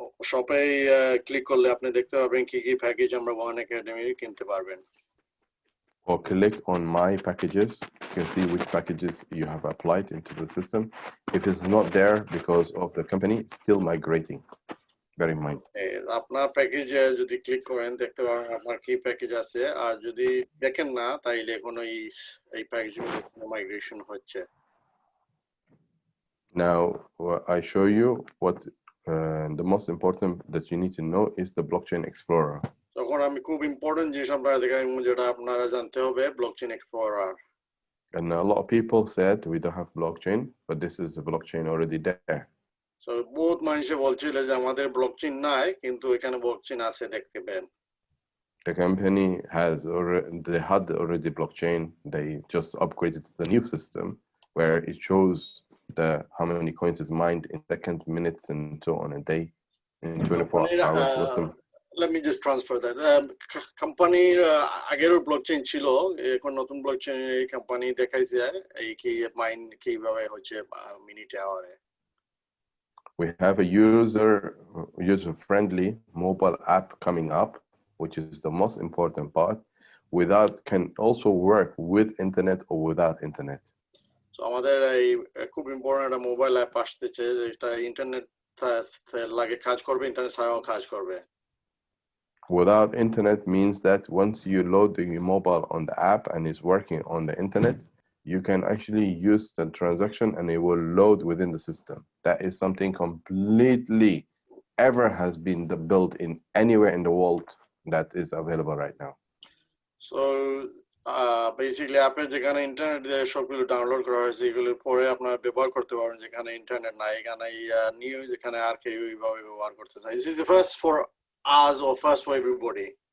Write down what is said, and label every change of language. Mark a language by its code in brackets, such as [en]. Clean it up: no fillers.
[bn] শপে ক্লিক করলে আপনি দেখতে পাবেন কি কি প্যাকেজ আমরা ওয়ান একাডেমি কিনতে পারবেন। [en] Or click on my packages. You can see which packages you have applied into the system. If it's not there because of the company, it's still migrating. Bear in mind. [bn] আপনার প্যাকেজে যদি click করেন দেখতে পাবেন আপনার কি package আছে, আর যদি দেখেন না তাইলে কোনো এই প্যাকেজগুলো মাইগ্রেশন হচ্ছে। [en] Now, I show you what the most important that you need to know is the blockchain explorer. [bn] তখন আমি খুব ইম্পর্টেন্ট জিনিস আপনারা দেখাই যেটা আপনারা জানতে হবে, blockchain explorer. [en] And a lot of people said we don't have blockchain, but this is a blockchain already there. [bn] So বহুত মানুষে বলছিল যে আমাদের ব্লকচেন নাই, কিন্তু এখানে ব্লকচেন আছে দেখতে pen. [en] The company they had already blockchain. They just upgraded to the new system where it shows how many coins is mined in seconds, minutes, and so on a day in 24 hours. Let me just transfer that. [bn] কোম্পানির আগের blockchain ছিল, এখন নতুন blockchain এই company দেখাইছে এই কি mine কিভাবে হচ্ছে মিনিটে আওয়ারে। [en] We have a user-friendly mobile app coming up, which is the most important part. Can also work with internet or without internet. [bn] So আমাদের এই খুব ইম্পর্টেন্ট একটা মোবাইল অ্যাপ আসতেছে যেটা ইন্টারনেট লাগে কাজ করবে, ইন্টারনেট ছাড়াও কাজ করবে। [en] Without internet means that once you load the mobile on the app and it's working on the internet, you can actually use the transaction and it will load within the system. That is something completely ever has been built in anywhere in the world that is available right now. So basically [bn] আপনি যেখানে internet দিয়ে সবগুলো download করা হয়েছে এগুলো পরে আপনারা ব্যবহার করতে পারবেন, যেখানে ইন্টারনেট নাই এখানে নিউ যেখানে আর কেউ এইভাবে ব্যবহার করতে চায়। [en] This is the first for us or first for everybody?